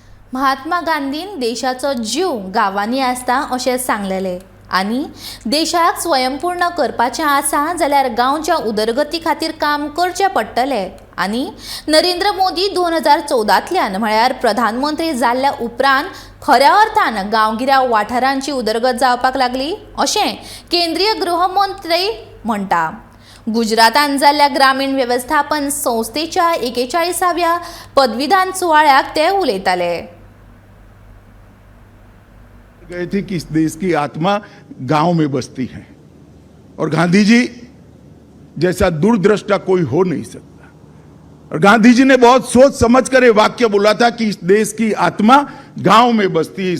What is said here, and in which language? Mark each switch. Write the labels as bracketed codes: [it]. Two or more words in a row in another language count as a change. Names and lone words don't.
[kok] महात्मा गांधीन देशाचो जीव गांवांनी आसता अशें सांगलेलें आनी देशाक स्वयंपूर्ण करपाचें आसा जाल्यार गांवच्या उदरगती खातीर काम करचें पडटलें आनी नरेंद्र मोदी 2014तल्यान म्हळ्यार प्रधानमंत्री जाल्ल्या उपरांत खऱ्या अर्थान गांवगिऱ्या वाठारांची उदरगत जावपाक लागली अशें केंद्रीय गृहमंत्री म्हणटा। गुजरातान जाल्ल्या ग्रामीण वेवस्थापन संस्थेच्या 41व्या पदवीदान सुवाळ्याक ते उलयताले। [hi] गए थे कि इस देश की आत्मा गांव में बसती है और गांधी जी जैसा दूरदृष्टा कोई हो नहीं सकता। और गांधी जी ने बहुत सोच समझ कर ये वाक्य बोला था कि इस देश की आत्मा गांव में बसती है।